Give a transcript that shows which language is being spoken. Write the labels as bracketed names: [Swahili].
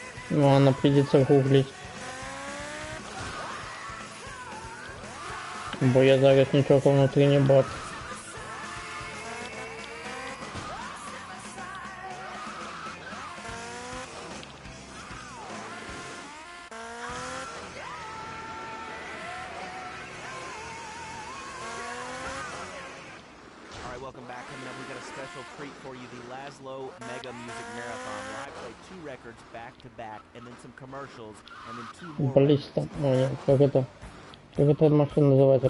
[Russian] Ну, она придется гуглить. [Ukrainian] Бо я зараз нічого внутрі не бачу. [English] welcome back. Coming up, we got a special treat for you, the Laszlo Mega Music Marathon, where I played 2 records back to back, and then some commercials, and then 2 more records. [Russian] Баллиста. О, нет, как эта машина называется?